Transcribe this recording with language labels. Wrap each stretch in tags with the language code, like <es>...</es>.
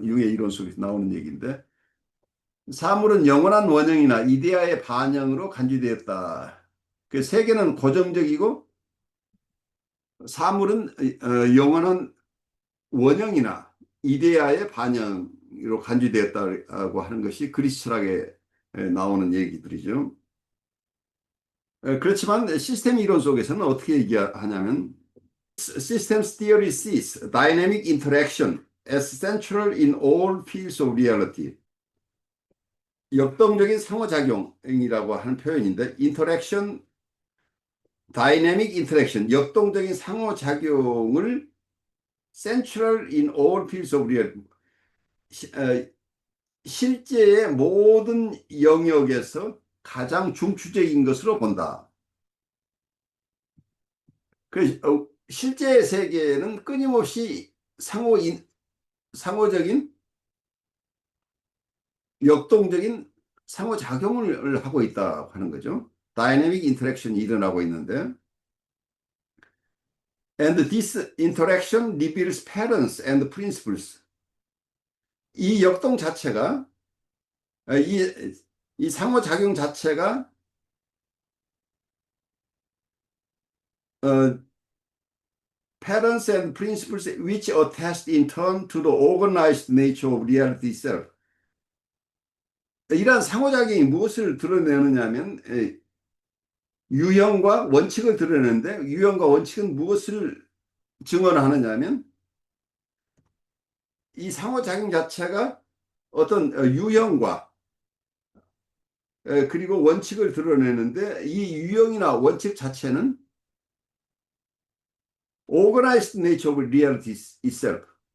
<ko>융의 이론 속에서 나오는 얘기인데 사물은 영원한 원형이나 이데아의 반영으로 간주되었다. 그 세계는 고정적이고 사물은 영원한 원형이나 이데아의 반영으로 간주되었다고 하는 것이 그리스 철학에 나오는 얘기들이죠. 그렇지만 시스템 이론 속에서는 어떻게 얘기하냐면</ko> <en>Systems theory sees dynamic interaction as central in all fields of reality.</en> <ko>역동적인 상호작용이라고 하는 표현인데</ko> <en>interaction, dynamic interaction,</en> <ko>역동적인 상호작용을</ko> <en>central in all fields of reality.</en> <ko>실제의 모든 영역에서 가장 중추적인 것으로 본다. 실제 세계는 끊임없이 상호적인 역동적인 상호작용을 하고 있다고 하는 거죠.</ko> <en>다이내믹 인터랙션이</en> <ko>일어나고 있는데</ko> <en>and this interaction reveals patterns and principles.</en> <ko>이 역동 자체가 이 상호작용 자체가</ko> <en>patterns and principles which attest in turn to the organized nature of reality itself.</en> <ko>이러한 상호작용이 무엇을 드러내느냐면 유형과 원칙을 드러내는데 유형과 원칙은 무엇을 증언하느냐면 이 상호작용 자체가 어떤 유형과 그리고 원칙을 드러내는데 이 유형이나 원칙 자체는</ko> <en>organized nature of reality itself.</en>